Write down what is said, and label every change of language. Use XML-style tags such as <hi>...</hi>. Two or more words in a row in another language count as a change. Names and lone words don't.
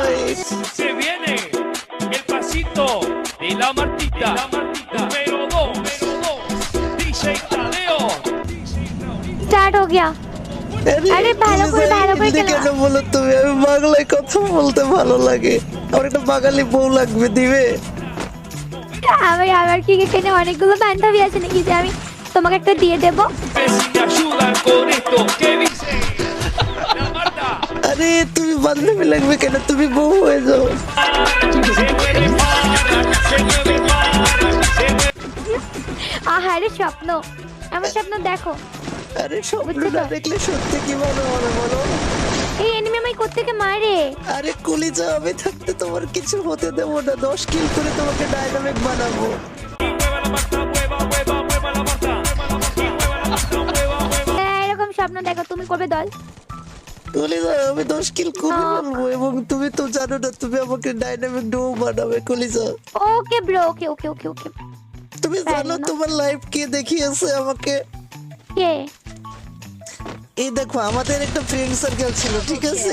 <es>Se viene el pasito de la Martita. Número 2. DJ Tadeo.</es> <hi>स्टार्ट हो गया</hi> <bn>আরে ভালো করে কেন খেলো বলো তুমি? আমি বাংলায় কথা বলতে ভালো লাগে, আমার একটা বাঙালি বউ লাগবে, দিবে? আমার আবার কি এখানে অনেকগুলো বান্ধবী আছে নাকি যে আমি তোমাকে একটা দিয়ে দেব?</bn> <es>Si me ayudan con esto, ¿qué dice? La Marta.</es> <bn>আরে তুমি বান্ধবী লাগবে কেন? তুমি বউ হয়ে যাও।</bn> <es>Se mueve para, se mueve para, se mueve.</es> <bn>আহারে স্বপ্ন, আমার স্বপ্ন দেখো। আরে স্বপ্ন বুঝছো তো? না দেখলে সত্যি কি মনে হয় বলো? এই এনিমি আমায় কোত্থেকে মারে? আরে কলিজা, আমি থাকতে তোমার কিছু হতে দেবো না, 10 কিল করে তোমাকে ডাইনামিক বানাবো।</bn> <es>Mueva la Marta, mueva, mueva, mueva la Marta. Mueva la Marta, mueva, mueva.</es> <bn>এরকম স্বপ্ন দেখো, তুমি করবে দল। কলিজা, আমি 10 কিল করে বলবো, এবং তুমি তো জানো না, তুমি আমাকে ডাইনামিক ডো বানাবে কলিজা।</bn> <en>okay bro, okay okay okay okay.</en> <bn>তুমি জানো তোমার লাইফ কে দেখিয়েছে আমাকে? কে? এই দেখো, আমাদের একটা</bn> <en>friend circle</en> <bn>ছিল, ঠিক আছে?</bn>